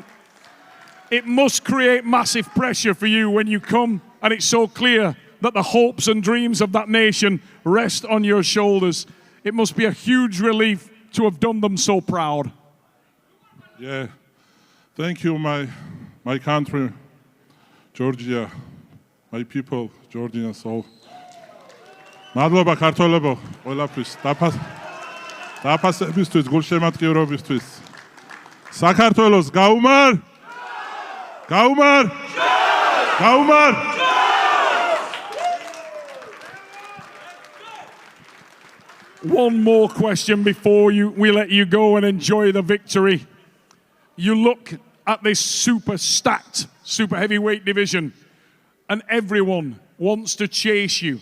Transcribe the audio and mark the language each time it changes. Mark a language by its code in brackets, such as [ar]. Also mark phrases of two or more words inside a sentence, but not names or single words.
[en] It must create massive pressure for you when you come, and it's so clear that the hopes and dreams of that nation rest on your shoulders. It must be a huge relief to have done them so proud. Yeah, thank you, my country, Georgia, my people, Georgian soul. [ka] მადლობა ქართველებო, ყველაფრის დაფასებისთვის, გულშემატკივრობისთვის. საქართველოს გაუმარ! გაუმარ! გაუმარ! [en] One more question before we let you go and enjoy the victory. You look at this super stacked, super heavyweight division, and everyone wants to chase you.